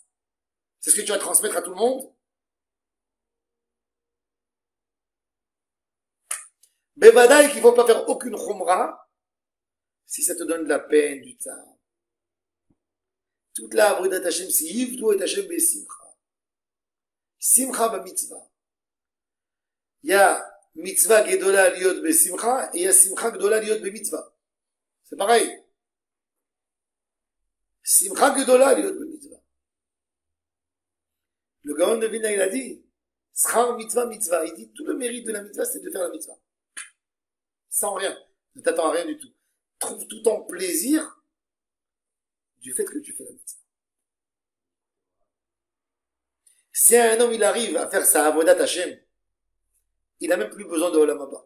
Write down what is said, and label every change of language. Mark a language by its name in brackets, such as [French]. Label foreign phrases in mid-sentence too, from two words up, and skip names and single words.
[French] C'est ce que tu vas transmettre à tout le monde? Bevadaï qu'il faut pas faire aucune khumra si ça te donne de la peine, du tsar. Toute la [Hebrew] עבודת השם, שיעבדו את השם בשמחה. שמחה במצווה. [French] Il y a [Hebrew] מצווה גדולה להיות בשמחה [French] et il y a [Hebrew] שמחה גדולה להיות במצווה. [French] C'est pareil. [Hebrew] שמחה גדולה להיות במצווה. [French] Le Gaon de Vilna, il a dit, [Hebrew] שכר מצווה מצווה. [French] Il dit, tout le mérite de la mitzvah, c'est de faire la mitzvah. Sans rien. Ne t'attends à rien du tout. Trouve tout ton plaisir du fait que tu fais la mitzvah. Si un homme, il arrive à faire sa [Hebrew] עבודת השם, [French] il n'a même plus besoin de [Hebrew] עולם הבא.